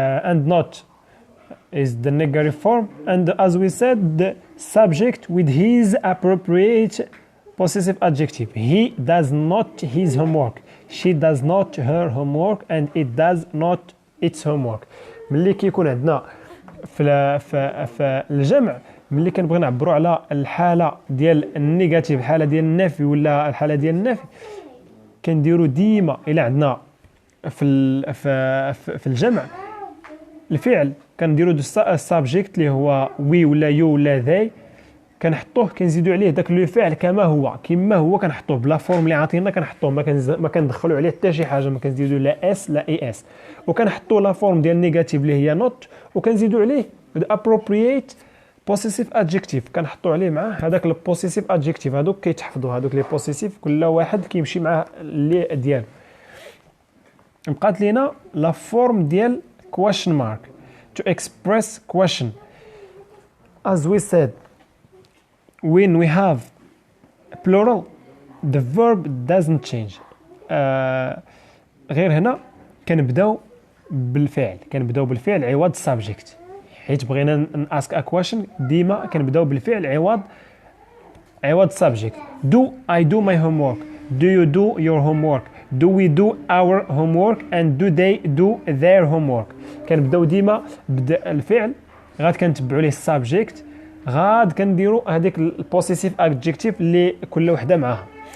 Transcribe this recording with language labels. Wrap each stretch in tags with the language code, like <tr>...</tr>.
<en>And not is the negative form. And as we said, the subject with his appropriate possessive adjective. He does not his homework. She does not her homework. And it does not its homework.</en> <ar>ملي كيكون عندنا في الجمع، ملي كنبغي نعبروا على الحاله ديال النيجاتيف، الحاله ديال النفي ولا الحاله ديال النفي، كنديروا ديما الى عندنا في الجمع الفعل كنديروا السابجيكت اللي هو وي ولا يو ولا ذي، كنحطوه كنزيدوا عليه داك لو فعل كما هو كنحطوه بلا فورم اللي عاطينا، كنحطوه ما كندخلوا عليه حتى شي حاجه، ما كنزيدوا لا اس لا اي اس، وكنحطوا لا فورم ديال نيجاتيف اللي هي نوت، وكنزيدوا عليه</ar> <en>appropriate possessive adjective،</en> <ar>كنحطوا عليه معاه هذاك البوسيسيف ادجكتيف. هذوك كيتحفظوا، هذوك لي بوسيسيف كل واحد كيمشي مع اللي ديالو. بقات لينا لا فورم ديال</ar> <en>question mark to express question. As we said, when we have plural the verb doesn't change.</en> <ar>غير هنا كنبداو بالفعل عوض subject، حيت بغينا</ar> <en>ask a question</en> <ar>ديما كنبداو بالفعل عوض subject.</ar> <en>Do I do my homework? Do you do your homework? Do we do our homework? And do they do their homework?</en> <ar>كنبداو ديما الفعل، غاد كنتبعوا ليه subject، غاد كنديروا هذيك البوسيسيف ادجكتيف اللي كل وحده معاها.</ar>